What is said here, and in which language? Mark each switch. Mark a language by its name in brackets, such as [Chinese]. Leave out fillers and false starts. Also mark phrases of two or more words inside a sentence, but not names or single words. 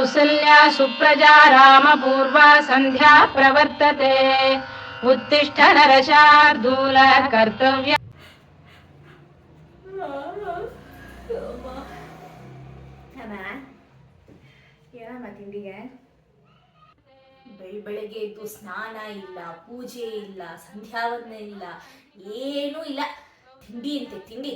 [Sanskrit] कौसल्या सुप्रजा रामपूर्वा सन्ध्या प्रवर्तते उत्तिष्ठ नरशार्दूल कर्तव्य [Kannada] ಏನಮ್ಮ ತಿಂಡಿಗೆ? ಬೆಳಗ್ಗೆ ಎದ್ದು ಸ್ನಾನ ಇಲ್ಲ, ಪೂಜೆ ಇಲ್ಲ, ಸಂಧ್ಯಾವಂದನೆ ಇಲ್ಲ, ಏನೂ ಇಲ್ಲ. ತಿಂಡಿ ಅಂತೆ ತಿಂಡಿ.